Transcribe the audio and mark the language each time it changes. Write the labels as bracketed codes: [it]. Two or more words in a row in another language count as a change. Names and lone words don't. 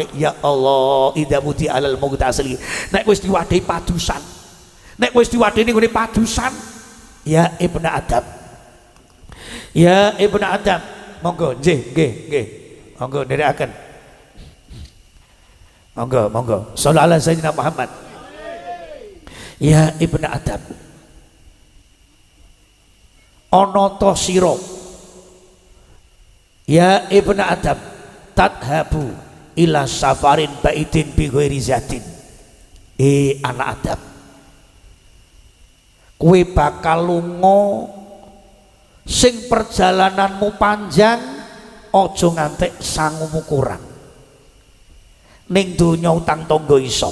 [ar] Ya Allah, idza muti alal mughtasili. [jv] Nek wis diwadhi padusan. Nek wis diwadheni ngene padusan, [ar] ya Ibnu Adam. Ya Ibnu Adam, [jv] monggo nggih. Monggo nderekaken. Monggo. [ar] Shallallahu alaihi sayyidina Muhammad. Ya Ibnu Adam. [jv] Ana ta sira. [ar] Ya Ibnu Adam, tadhabu ila safarin baidin bi ghairi zatin. [jv] Anak Adam. Kowe bakal lunga sing perjalananmu panjang, aja ngantek sangumu kurang. Ning donya utang tangga iso.